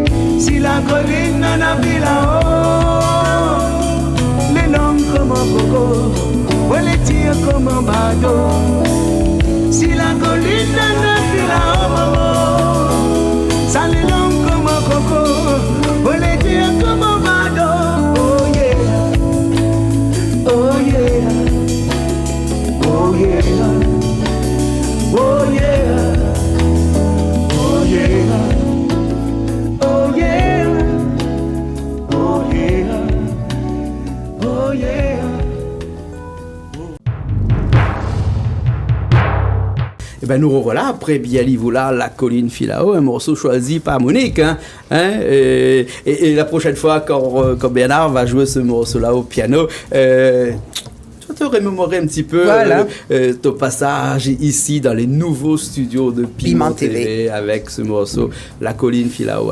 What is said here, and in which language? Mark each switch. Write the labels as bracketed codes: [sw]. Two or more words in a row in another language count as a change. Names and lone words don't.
[fr] Si la colline n'en a plus là-haut, les langues comme un coco, on les tire comme un bateau. Si la colline n'en a plus là-haut, maman, ça les langues comme un coco, on les tire comme un bateau. [en] Oh yeah, oh yeah, oh yeah, oh yeah, oh yeah, oh yeah, oh yeah, oh yeah. [fr] Et ben nous revoilà après Bialivula, La Colline Filao, un morceau choisi par Monique. Et la prochaine fois, quand Bernard va jouer ce morceau-là au piano, tu vas te remémorer un petit peu ton passage ici dans les nouveaux studios de Piment TV avec ce morceau La Colline Filao.